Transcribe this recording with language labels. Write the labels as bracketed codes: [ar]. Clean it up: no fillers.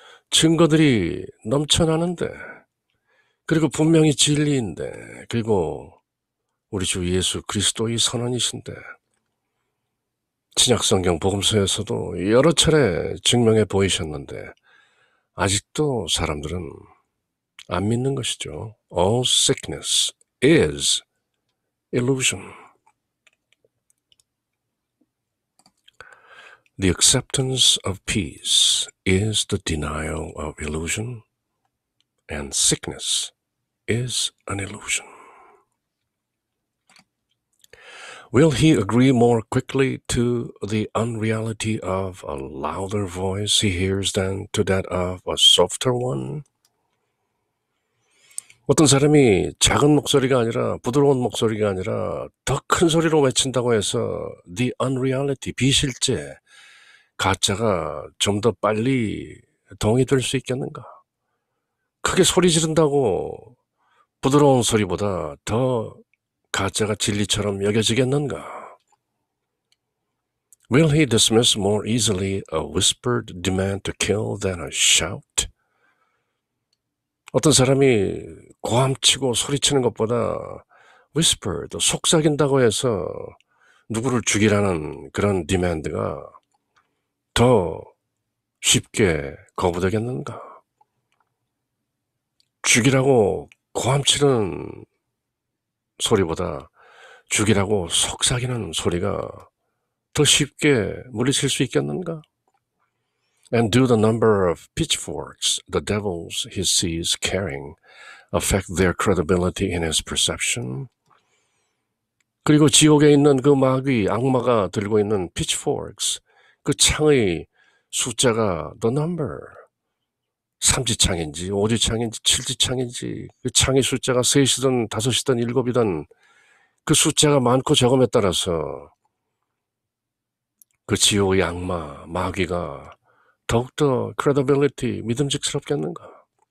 [ko] 증거들이 넘쳐나는데, 그리고 분명히 진리인데, 그리고 우리 주 예수 그리스도의 선언이신데, 신약성경 복음서에서도 여러 차례 증명해 보이셨는데 아직도 사람들은 안 믿는 것이죠. [en] All sickness is illusion. The acceptance of peace is the denial of illusion, and sickness is an illusion. Will he agree more quickly to the unreality of a louder voice he hears than to that of a softer one? [ko] 어떤 사람이 작은 목소리가 아니라 부드러운 목소리가 아니라 더 큰 소리로 외친다고 해서 the unreality, 비실제, 가짜가 좀 더 빨리 동의될 수 있겠는가? 크게 소리 지른다고 부드러운 소리보다 더 가짜가 진리처럼 여겨지겠는가? [en] Will he dismiss more easily a whispered demand to kill than a shout? [ko] 어떤 사람이 고함치고 소리치는 것보다 whispered, 속삭인다고 해서 누구를 죽이라는 그런 디맨드가 더 쉽게 거부되겠는가? 죽이라고 고함치는 소리보다 죽이라고 속삭이는 소리가 더 쉽게 물리칠 수 있겠는가? [en] And do the number of pitchforks the devils he sees carrying affect their credibility in his perception? [ko] 그리고 지옥에 있는 그 마귀, 악마가 들고 있는 pitchforks, 그 창의 숫자가 the number, 삼지창인지 오지창인지 칠지창인지 그 창의 숫자가 셋이든 다섯이든 일곱이든 그 숫자가 많고 적음에 따라서 그 지옥의 악마, 마귀가 더욱더 credibility, 믿음직스럽겠는가?